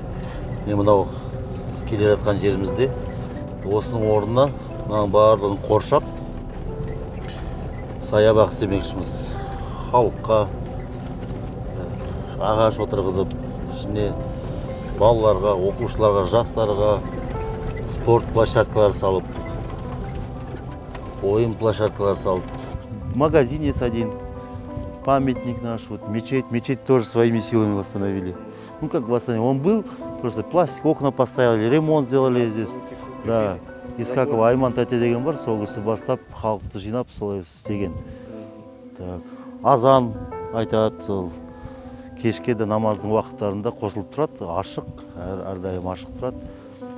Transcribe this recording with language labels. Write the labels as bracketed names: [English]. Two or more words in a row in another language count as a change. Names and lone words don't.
[Kazakh] Мен мынау келе жатқан жерімізде осының орнына мынаның барлығын қоршап саябақ істемекшіміз. Халыққа ағаш отырғызып, ішіне балаларға, оқушыларға, жастарға спорт площадкалар салып, ойын площадкалар салып. [Russian] Магазин есть один, памятник наш, вот мечеть тоже своими силами восстановили. Ну как восстановили, он был, просто пластик, окна поставили, ремонт сделали здесь. [Kazakh] Да, Искакова Айман тәте деген бар, сол кісі бастап, халықты жинап, солай істеген. Так, азан айтады, сол кешке де намаздың уақыттарында қосылып тұрады, ашық, әрдайым ашық тұрады.